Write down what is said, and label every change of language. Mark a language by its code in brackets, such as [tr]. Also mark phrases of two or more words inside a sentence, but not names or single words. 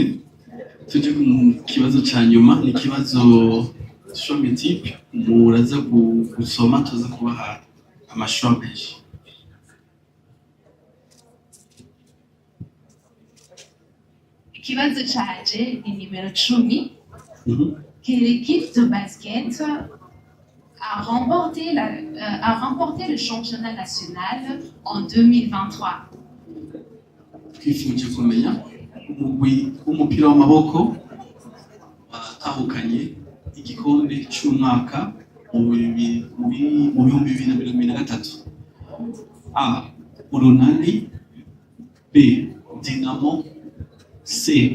[rn] Tuje ku kibazo ca nyuma, ni ikibazo shomitipe muraza gusoma, tuza kubaha amashusho menshi. Kibazo cyaje ni nimero 10. [fr] Que l'équipe de basket a remporté le championnat national en 2023. [rn] Twifuje kumenya umugwi w'umupira w'amaboko watahukanye igikombe cy'umwaka mu 2023. A. Urunani. B. Dynamo. C.